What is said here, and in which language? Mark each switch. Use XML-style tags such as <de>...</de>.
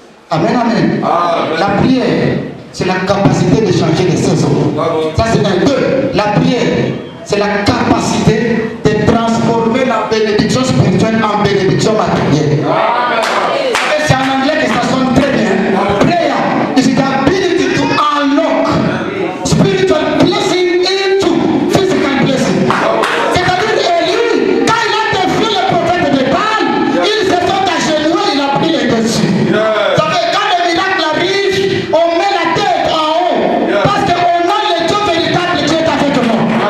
<fr>Amen, amen. La prière, c'est la capacité de changer les saisons. Ça, c'est un deux. La prière, c'est la capacité de transformer la bénédiction spirituelle en bénédiction matérielle. C'est en anglais que ça sonne très bien.</fr> <en>Prayer is the ability to unlock spiritual blessing into physical blessing.</en> <fr>C'est-à-dire Élie, quand il a défié le prophète de Baal, il s'est fait agenouiller, il a pris les dessus. Ça fait quand le miracle arrive, on met la tête en haut. Parce qu'on a le Dieu véritable qui est avec nous.</fr>